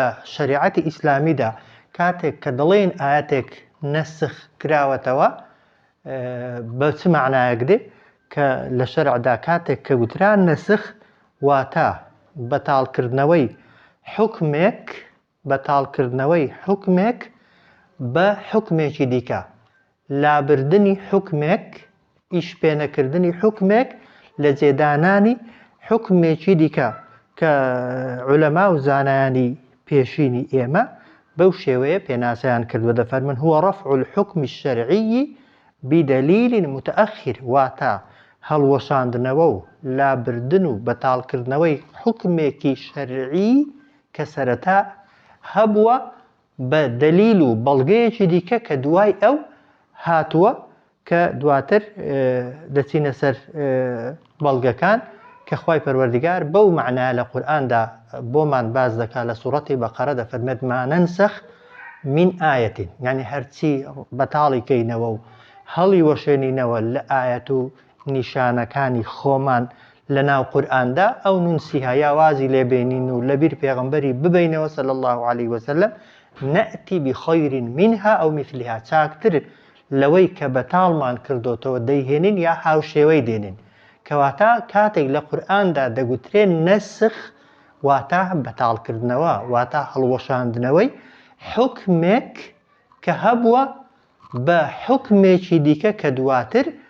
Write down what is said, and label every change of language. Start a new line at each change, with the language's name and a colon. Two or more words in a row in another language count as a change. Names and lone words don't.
Central Kurdish: شەریعەتی ئیسلامیدا کاتێک کە دەڵێن ئایەتێک نەسخ کراوەتەوە بە چ معنایەک دێ کە لە شەرعدا کاتێک کە گوتران نەسخ واتە بەتاڵکردنەوەی حوکمێک بە حوکمێکی دیکە لابردنی حوکمێک ئیش پێنەکردنی حوکمێک لە جێدانانی حوکمێکی دیکە کە عولەما و زانایانی پێشینی ئێمە بەو شێوەیە پێناسەیان کردووە دەفەرمن
Arabic: هو رفع الحكم الشرعي بدليل متأخر
Central Kurdish: واتە هەڵوەشاندنەوە و لابردن و بەتاڵکردنەوەی حوکمێکی شەرعی کە سەرەتا هەبووە بە دەلیل و بەڵگەیەکی دیکە کە دوای ئەو هاتووە کە دواتر دەچینە سەر بەڵگەکان کە خوای پەروەردگار بەو معنایە لە قورئاندا بۆمان باز دەکات لە سوورەتی بەقەرە دەفەرمێت
Arabic: ما نەنسەخ من ئایەتین
Central Kurdish: یعنی هەرچی بەتاڵی کەینەوە و هەڵی وەشێنینەوە لە ئایەت و نیشانەکانی خۆمان لە ناو قورئاندا
Arabic: ئەو نونسیها
Central Kurdish: یا وازی لێبێنین و لەبیر پێغەمبەری ببینەوە
Arabic: صلی الله عليه وسلم نأتی بخەیر منها ئەو مثلها
Central Kurdish: چاکتر لەوەی کە بەتاڵمان کردوتەوە دەیهێنین یا هاوشێوەی دێنین کەواتە کاتێک لە قورئاندا دەگوترێن نەسخ واتە بەتاڵکردنەوە واتە هەڵوەشاندنەوەی حوکمێک کە هەبووە بە حوکمێکی دیکە کە دواتر